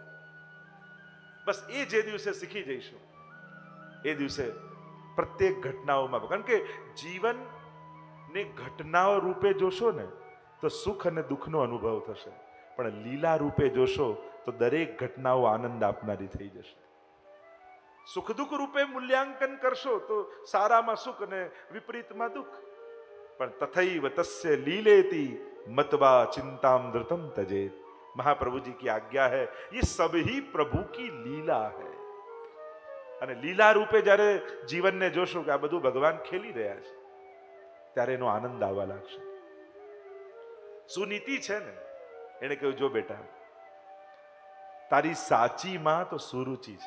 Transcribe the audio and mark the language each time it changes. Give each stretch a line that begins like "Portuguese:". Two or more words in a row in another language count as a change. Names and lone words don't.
Gujarati: બસ એ જે દિવસે શીખી જઈશું એ દિવસે પ્રત્યેક ઘટનાઓમાં, કારણ કે જીવનને ઘટનાઓ રૂપે જોશો ને તો સુખ અને દુઃખનો અનુભવ થશે, પણ લીલા રૂપે જોશો તો દરેક ઘટનાઓ આનંદ આપનારી થઈ જશે. સુખ દુઃખ રૂપે મૂલ્યાંકન કરશો તો સારામાં સુખ અને વિપરીતમાં દુઃખ.
Sanskrit: પણ तथैव तस्य लीलेती मतवा चिंताम धृतम तजेत.
Hindi: महाप्रभु जी की आज्ञा है, ये सब ही प्रभु की लीला है.
Gujarati: અને લીલા રૂપે જ્યારે જીવનને જોશો કે આ બધું ભગવાન ખેલી રહ્યા છે, ત્યારે એનો આનંદ આવવા લાગશે. સુનીતિ છે ને, એને કહ્યું, જો બેટા, તારી સાચી માં તો સુરુચિ છે.